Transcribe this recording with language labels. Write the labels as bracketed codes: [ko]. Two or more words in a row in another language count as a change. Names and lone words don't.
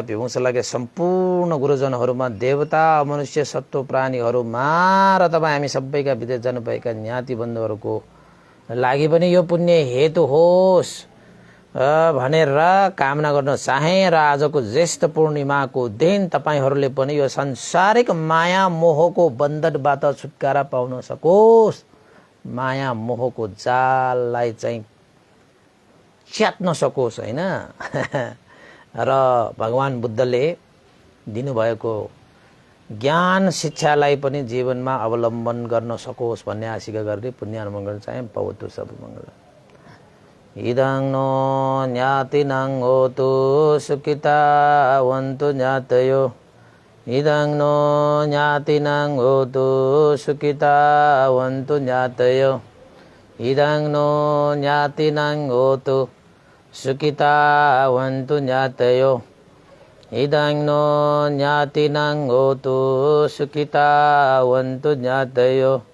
[ne] भिवंश लगे सम्पूर्ण गुरुजनहरूमा देवता मनुष्य सत्व प्राणीहरूमा र तपाईँ हामी सबैका विदेश जानुभएका ज्ञाति बन्धुहरूको लागि पनि यो पुण्य हेतु होस् भनेर कामना गर्न चाहे र आजको ज्येष्ठ पूर्णिमाको दिन तपाईहरूले पनि यो संसारिक माया मोहको बन्धनबाट छुटकारा पाउन सकोस्, माया मोहको जाललाई चाहिँ च्यात्न सकोस् हैन र भगवान बुद्धले दिनुभएको ज्ञान शिक्षालाई पनि जीवनमा अवलम्बन गर्न सकोस् भन्ने आशिका गर्दै पुण्यार्पण गर्न चाहे। [pi] भवतु सब मङ्गल। इदं नो ज्ञातिनं होतु सुखितावन्तु ज्ञातयो, इदं नो ज्ञातिनं होतु सुखितावन्तु ज्ञातयो, इदं नो ज्ञातिनं होतु सुखितावन्तु ज्ञातयो, इदं नो ज्ञातिनं होतु सुखितावन्तु ज्ञातयो।